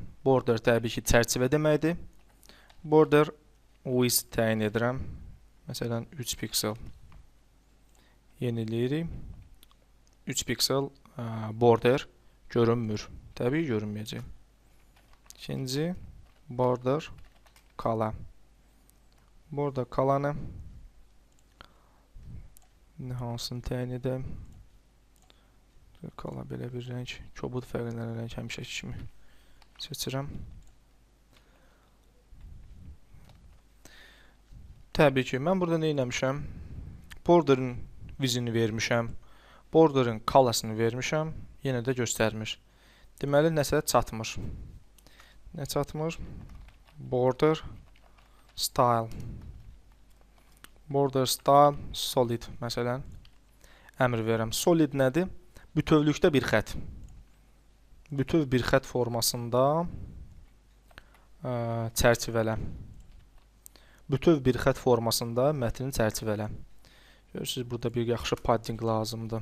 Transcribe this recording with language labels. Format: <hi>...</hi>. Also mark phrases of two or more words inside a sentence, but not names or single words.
<az>Border təbii ki, çərçivə deməkdir.</az> <en>Border width</en> <az>təyin edirəm. Məsələn, 3 piksel yeniləyirik. 3 piksel border görünmür. Təbii görünməyəcək. İkinci,</az> <en>border color. Border color-ı</en> <az>hansını təyin edəm? Color belə bir rəng, kobud fərqlənən rəng həmişəki kimi seçirəm. Təbii ki, mən burada nə eləmişəm? Borderin vizini vermişəm. Borderin color-sını vermişəm. Yenə də göstərmir. Deməli, nəsə çatmır. Nə çatmır?</az> <en>Border style. Border style solid.</en> <az>Məsələn, əmr verirəm. Solid nədir? Bütövlükdə bir xət. Bütöv bir xət formasında çərçivələ. Bütöv bir xət formasında mətnin çərçivələ. Görürsünüz, burada bir yaxşı padding lazımdır.</az>